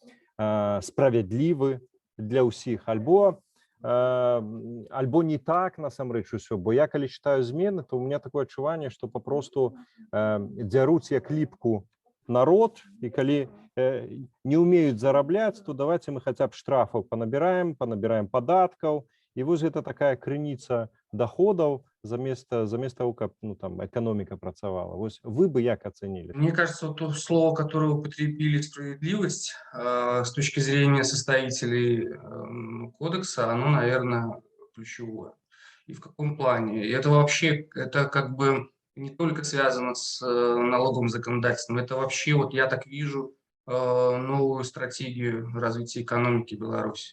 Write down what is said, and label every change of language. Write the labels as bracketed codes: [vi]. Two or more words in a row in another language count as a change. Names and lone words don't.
[be] справядлівы для ўсіх, альбо не так насамрэч усё, бо я калі чытаю змены, то [ru] у меня такое [be] адчуванне, што папросту дзяруць як ліпку народ, і калі не умеюць зарабляць, то [ru] давайте мы хотя б [be] штрафаў панабіраем падаткаў, і вось гэта такая крыніца доходаў замест того, каб там эканоміка працавала. Вось вы бы як ацэнілі? [ru] Мне кажется, вот то слово, которое употребили, справедливость, с точки зрения составителей кодекса, оно, наверное, ключевое. И в каком плане? И это вообще, это как бы не только связано с налоговым законодательством, это вообще, вот я так вижу, новую стратегию развития экономики Беларуси.